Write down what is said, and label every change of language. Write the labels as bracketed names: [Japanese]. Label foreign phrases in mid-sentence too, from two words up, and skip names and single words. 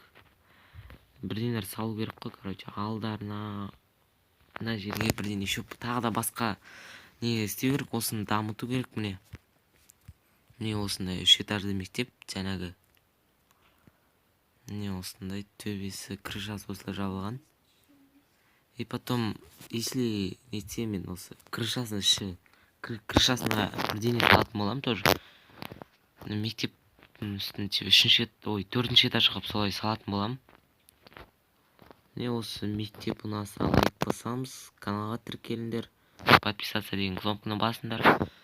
[Kazakh] Бірдеңелер салу керек қой, короче, алдарына мына жерге бірден еще тағы да басқа не істеу керек, осыны дамыту керек. Міне осындай 3 этажды мектеп, жаңағы міне осындай төбесі, крышасы осылай жабылған. [Russian] И потом, если [Kazakh] нетсе мен осы крышасына бірдеңе салатын боламын тоже. Мектептің үстін 4-ші этажға солай салатын боламын. Міне осы мектеп ұнаса лайк басамыз, каналға тіркеліңдер, подписаться деген кнопканы басыңдар.